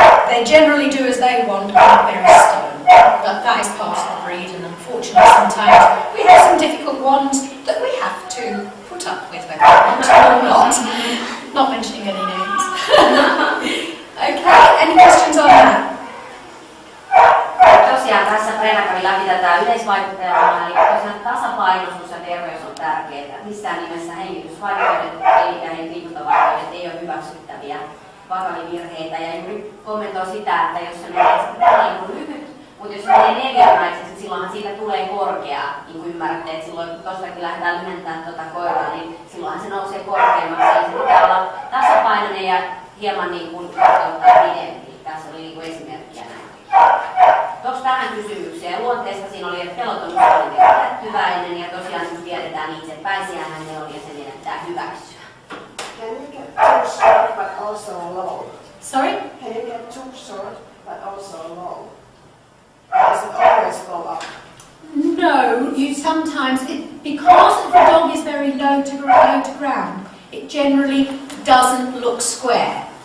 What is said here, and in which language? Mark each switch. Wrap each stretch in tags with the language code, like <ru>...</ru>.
<en>They generally do as they want, not very stubborn. But that is part of the breed, and unfortunately sometimes we have some difficult ones that we have to put up with, whether we want to or not. Not mentioning any names. Okay, any questions on that?</en> <fi>Tosiaan tässä Brenda kävi läpi tätä yleisvaikuttajaa, eli tosiaan tasapainoisuus ja terveys on tärkeää. Missään nimessä hengitysvaikeudet ja liikuntavaikeudet ei ole hyväksyttäviä vakavia virheitä. Ja juuri kommentoi sitä, että jos se menee tällainen lyhyt, mutta jos se menee neljännäiseksi, niin silloinhan siitä tulee korkea. Niin kuin ymmärrätte, että silloin kun tosiaankin lähdetään lyhentämään tuota koiraa, niin silloinhan se nousee korkeammaksi. Eli se pitää olla tasapainoinen ja hieman niin kuin pidempi. Tässä oli niin kuin esimerkkiä näin. Onko tähän kysymykseen? Luonteesta siinä oli, että peloton oli pidättyväinen ja tosiaan kun tiedetään itse päisiähän ne oli ja se meidän pitää hyväksyä.</fi> <en>Can you get too short but also long? Sorry? Can you get too short but also long? Does it always go up? No, you sometimes, because if the dog is very low to ground, it generally doesn't look square.</en>